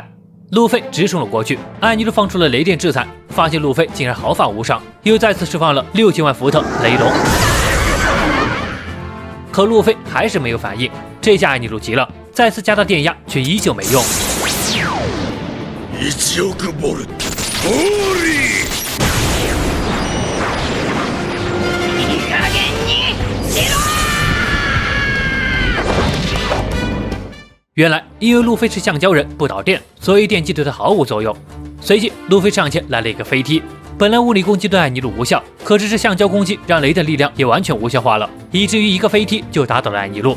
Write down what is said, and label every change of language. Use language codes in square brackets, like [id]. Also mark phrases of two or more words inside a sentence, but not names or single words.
[zh] 路飞直冲了过去，艾尼路放出了雷电制裁，发现路飞竟然毫发无伤，又再次释放了6000万伏特雷龙。可路飞还是没有反应，这下艾尼路急了，再次加大电压，却依旧没用。 [ja] 1 億ボルトホーリーいい加減にしろ！ [zh] 原来因为路飞是橡胶人，不导电，所以电击对他毫无作用。随即路飞上前来了一个飞踢，本来物理攻击对艾尼路无效，可是橡胶攻击让雷的力量也完全无效化了，以至于一个飞踢就打倒了艾尼路。